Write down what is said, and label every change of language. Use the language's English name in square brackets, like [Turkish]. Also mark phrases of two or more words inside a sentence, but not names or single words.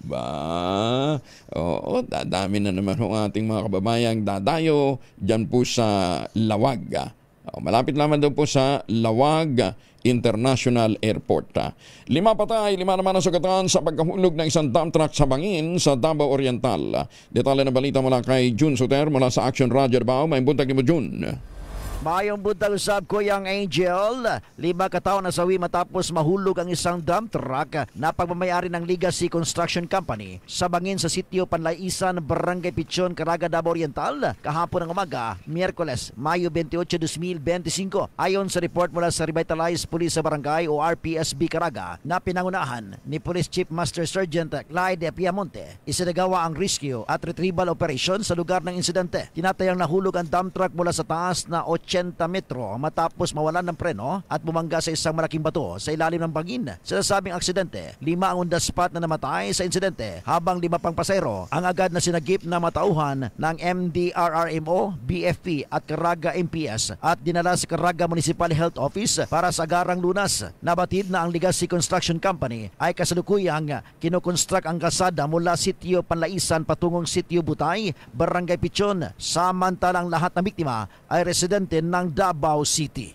[Filipino] Oo, dadami na naman ho ating mga kababayang dadayo dyan po sa Lawag. Malapit naman daw po sa Lawag International Airport. 5 patay, 5 naman ang sugatan sa pagkahulog ng isang [English] dump truck [Filipino] sa bangin sa Davao Oriental. Detalye na balita mula kay June Soter mula sa Action Radyo Davao. [Cebuano] May buntag ni mo, June. Mayong buntag usab ko yang Angel. [Filipino] 5 katao nasawi matapos mahulog ang isang [English] dump truck [Filipino] na pagmamayari ng Legacy Construction Company sa bangin sa sitio Panlaisan, Barangay Pichon, Caraga, Davao Oriental kahapon ng umaga, Miyerkules, Mayo 28, 2025. Ayon sa report mula sa Revitalized Police sa Barangay o RPSB Caraga na pinangunahan ni Police Chief Master Sergeant Clyde Piamonte, isinagawa ang rescue at [English] retrieval operation [Filipino] sa lugar ng insidente. Tinatayang nahulog ang [English] dump truck [Filipino] mula sa taas na 8 80 metro matapos mawalan ng preno at bumangga sa isang malaking bato sa ilalim ng bangin. Sa nasabing aksidente, 5 ang [English] on the spot [Filipino] na namatay sa insidente habang 5 pang pasahero ang agad na sinagip na matauhan ng MDRRMO, BFP at Caraga MPS at dinala sa Caraga Municipal Health Office para sa agarang lunas. Nabatid na ang Legacy Construction Company ay kasalukuyang kinukonstruct ang kalsada mula Sitio Panlaisan patungong Sitio Butay, Barangay Pichon, samantalang lahat ng biktima ay residente ng Davao City.